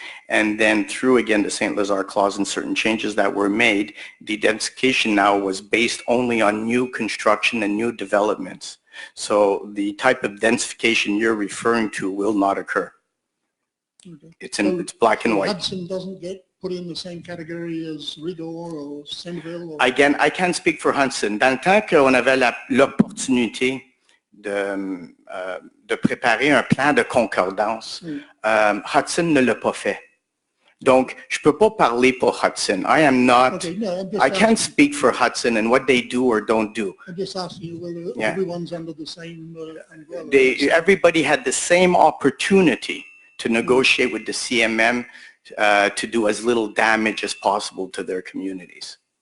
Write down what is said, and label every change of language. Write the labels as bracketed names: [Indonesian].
[English] And then through, again, the St. Lazare clause and certain changes that were made, the densification now was based only on new construction and new developments. So the type of densification you're referring to will not occur. Okay. It's black and white. Hudson doesn't get put in the same category as Rigor or Centerville? Or... Again, I can't speak for Hudson. [French] Dans le temps qu'on avait l'opportunité de préparer un plan de concordance, Hudson ne l'a pas fait. Donc, je ne peux pas parler pour Hudson. [English] I am not, Okay, no, I can't speak for Hudson and what they do or don't do. I'm just asking you whether Yeah. everyone's under the same umbrella. Everybody had the same opportunity to negotiate with the CMM to do as little damage as possible to their communities.